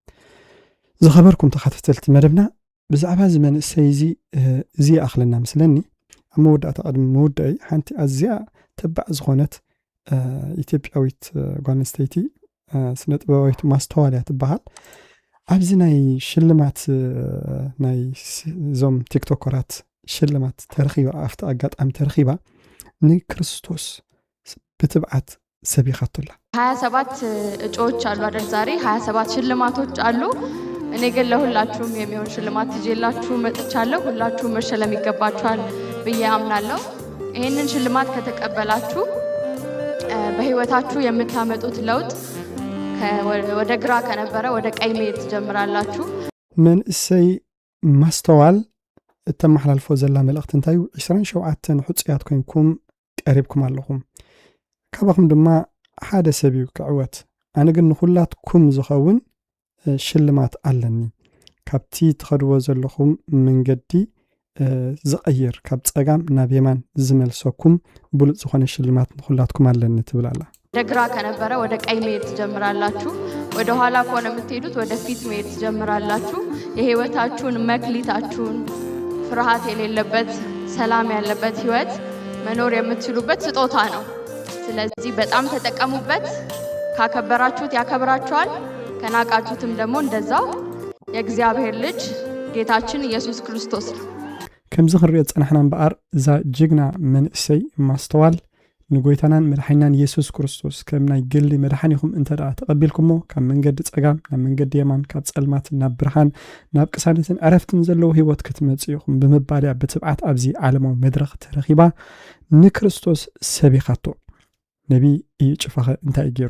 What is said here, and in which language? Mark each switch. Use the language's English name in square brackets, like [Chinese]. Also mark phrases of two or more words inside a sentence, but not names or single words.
[Tigrinya] ዝኸበርኩም ተኸታተልቲ መደብና ብዛዕባ እዚ መንእሰይ እዚ ኣኽለና ምስለኒ ኣብ መወዳእታ ቅድሚ መውደአይ ሓንቲ ኣዝያ ተባዕ ዝኾነት ኢትዮጵያዊት ጓል ኣንስተይቲ ስነ ጥበባዊት ማስተዋልያ ትበሃል። ኣብዚ ናይ ሽልማት ናይ ዞም ቲክቶከራት ሽልማት ተረኺባ ኣፍቲ ኣጋጣሚ ተረኺባ ንክርስቶስ ብትብዓት ሰቢኻቶላ። [Amharic] 27 እጩዎች አሉ አይደል? ዛሬ 27 ሽልማቶች አሉ። እኔ ግን ለሁላችሁም የሚሆን ሽልማት ይዤላችሁ መጥቻለሁ። ሁላችሁም መሸለም ይገባችኋል ብዬ አምናለሁ። ይህንን ሽልማት ከተቀበላችሁ በህይወታችሁ የምታመጡት ለውጥ ወደ ግራ ከነበረ ወደ ቀኝ መሄድ ትጀምራላችሁ። [Tigrinya] መንእሰይ ማስተዋል እተመሓላልፎ ዘላ መልእኽቲ እንታይ እዩ? 27 ሕፁያት ኮይንኩም ቀሪብኩም ኣለኹም። ካብኹም ድማ ሓደ ሰብ እዩ ክዕወት። ኣነ ግን ንኹላትኩም ዝኸውን ሽልማት ኣለኒ። ካብቲ ትኸድዎ ዘለኹም መንገዲ ዝቐይር ካብ ፀጋም ናብ የማን ዝመልሰኩም ብሉፅ ዝኾነ ሽልማት ንኹላትኩም ኣለኒ ትብል ኣላ። [Amharic] ወደ ግራ ከነበረ ወደ ቀኝ መሄድ ትጀምራላችሁ። ወደ ኋላ ከሆነ የምትሄዱት ወደ ፊት መሄድ ትጀምራላችሁ። የህይወታችሁን መክሊታችሁን ፍርሃት የሌለበት ሰላም ያለበት ህይወት መኖር የምትችሉበት ስጦታ ነው። ስለዚህ በጣም ተጠቀሙበት። ካከበራችሁት ያከብራችኋል፣ ከናቃችሁትም ደግሞ እንደዛው። የእግዚአብሔር ልጅ ጌታችን ኢየሱስ ክርስቶስ ነው። [Tigrinya] ከምዚ ክንሪኦ ፀናሕና እምበኣር እዛ ጅግና መንእሰይ ማስተዋል ንጎይታናን መድሓኒናን ኢየሱስ ክርስቶስ ከም ናይ ግሊ መድሓኒኹም እንተደኣ ተቐቢልኩሞ ካብ መንገዲ ፀጋም ናብ መንገዲ የማን ካብ ፀልማት ናብ ብርሃን ናብ ቅሳነትን ዕረፍትን ዘለዎ ህይወት ክትመጽኡ ኢኹም ብምባልያ ብትብዓት ኣብዚ ዓለማዊ መድረኽ ተረኺባ ንክርስቶስ ሰቢኻቶ። ነቢ እዩ ጭፋኸ እንታይ ገይሩ?